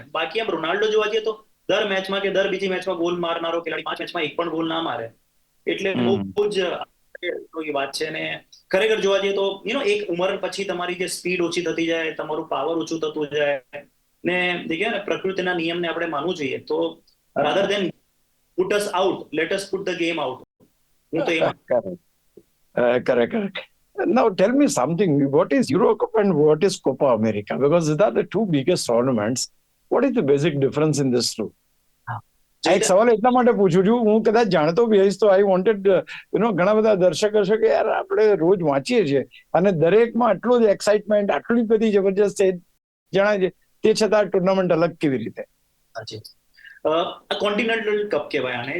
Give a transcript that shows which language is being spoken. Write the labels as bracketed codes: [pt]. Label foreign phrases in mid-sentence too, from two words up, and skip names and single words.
[gu] બાકી આમ રોનાલ્ડો જોવા જઈએ તો દર મેચમાં કે દર બીજી મેચમાં ગોલ મારનારો ખેલાડી 5 મેચમાં એક પણ ગોલ ના મારે, એટલે બહુ જ વાત છે. ને ખરેખર જોવા જઈએ તો એક ઉંમર પછી તમારી જે સ્પીડ ઓછી થતી જાય, તમારું પાવર ઓછું થતું જાય, ને દેખ્યા ને પ્રકૃતિના નિયમને આપણે માનવું જોઈએ. [en] તો rather than put us out, let us put the game out. [gu] હું તો એ [en] Correct. Now tell me something. What is Euro Cup and what is Copa America? Because these are the two biggest tournaments. What is the basic difference in this two? [gu] આ એક સવાલ એટલા માટે પૂછું છું, હું કદાચ જાણતો બી હઈશ તો [en] I wanted [gu] ઘણા બધા દર્શક હશે કે યાર આપણે રોજ વાંચીએ છીએ અને દરેકમાં આટલું જ એક્સાઇટમેન્ટ, આટલી બધી જબરજસ્ત જણાય છે, તે છતાં ટુર્નામેન્ટ અલગ કેવી રીતે? કોન્ટિનેન્ટલ કપ કહેવાય આને.